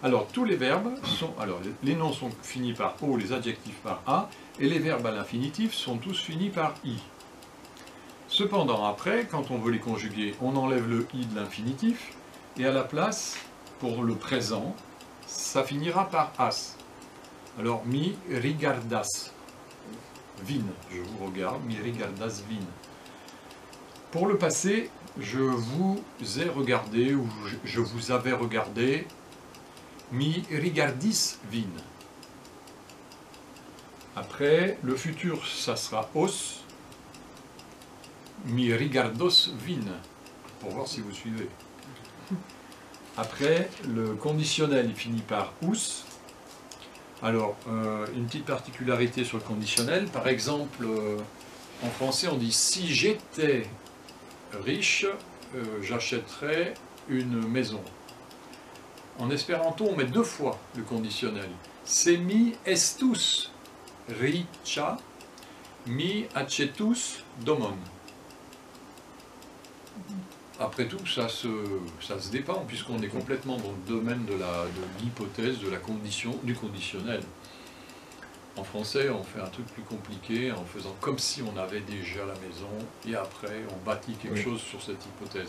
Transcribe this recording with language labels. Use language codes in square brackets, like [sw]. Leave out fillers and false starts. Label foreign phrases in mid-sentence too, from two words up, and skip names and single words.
[fr] Alors, tous les verbes sont... Alors, les noms sont finis par O, les adjectifs par A, et les verbes à l'infinitif sont tous finis par I. Cependant, après, quand on veut les conjuguer, on enlève le I de l'infinitif, et à la place, pour le présent, ça finira par as. Alors, [eo] mi rigardas vin, [fr] je vous regarde, [eo] mi rigardas vin. [fr] Pour le passé, je vous ai regardé, ou je vous avais regardé, [eo] mi rigardis vin. [fr] Après, le futur, ça sera os, [eo] mi rigardos vin, [fr] pour voir si vous suivez. Après, le conditionnel, il finit par ous. Alors, une petite particularité sur le conditionnel, par exemple, en français, on dit « si j'étais riche, j'achèterais une maison ». En espéranto, on met 2 fois le conditionnel. [eo] « Se mi estus riĉa, mi aĉetus domon ». [fr] Après tout, ça se dépend, puisqu'on est complètement dans le domaine de l'hypothèse, de la condition, du conditionnel. En français, on fait un truc plus compliqué en faisant comme si on avait déjà la maison, et après, on bâtit quelque chose sur cette hypothèse.